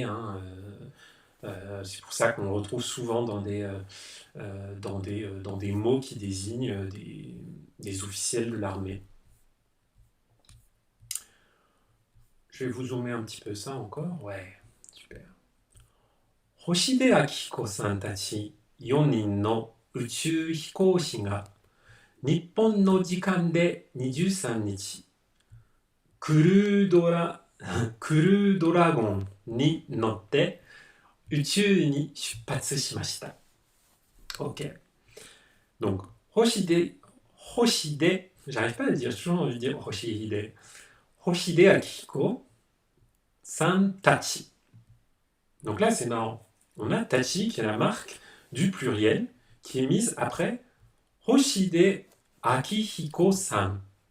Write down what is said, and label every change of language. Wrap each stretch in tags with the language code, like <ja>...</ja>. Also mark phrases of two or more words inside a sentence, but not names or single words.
<fr>Hein, c'est pour ça qu'on le retrouve souvent dans des mots qui désignent des officiels de l'armée. Je vais vous zoomer un petit peu ça encore. Ouais, super.</fr> <ja>Hoshide Akihiko-san tachi 4人の宇宙飛行士が日本の時間で23日、クルードラゴンに乗って宇宙に出発しました。Ok.</ja> <fr>Donc, Hoshide, j'arrive pas à le dire, j'ai toujours envie de dire Hoshide Akihiko, San Tachi. Donc là, c'est marrant. On a Tachi, qui est la marque du pluriel, qui est mise après Hoshide Akihiko-san.</fr>